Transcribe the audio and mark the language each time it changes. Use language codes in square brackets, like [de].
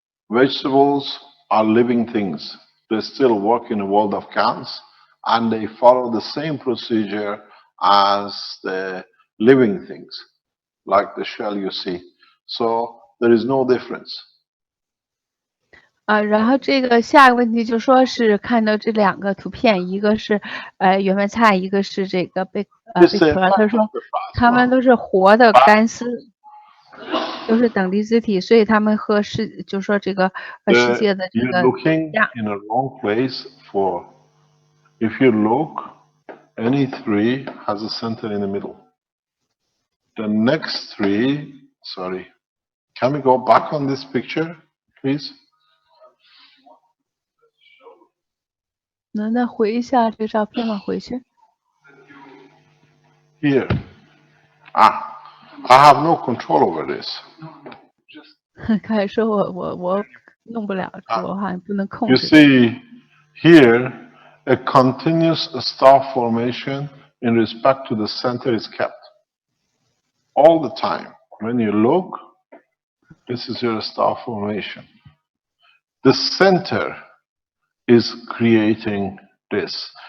[en] Vegetables are living things. They still work in the world of counts, and they follow the same procedure as the living things, like the shell you see. So there is no difference. [zh] 然后这个下一个问题就说是看到这两个图片，一个是圆白菜，一个是这个贝壳。他说他们都是活的干丝，都是等离子体，所以他们和就说这个世界的这个 [en] You're looking in a wrong place for. If you look, any three has a center in the middle. The next three, sorry, can we go back on this picture, please? [zh] 能再回一下这个照片吗？回去。 [en] Here. I have no control over this. [zh] 开始说我弄不了，我好像不能控 [en] You [zh] 制。 [en] see here a continuous star formation in respect to the center is kept all the time. When you look, this is your star formation. The center is creating this.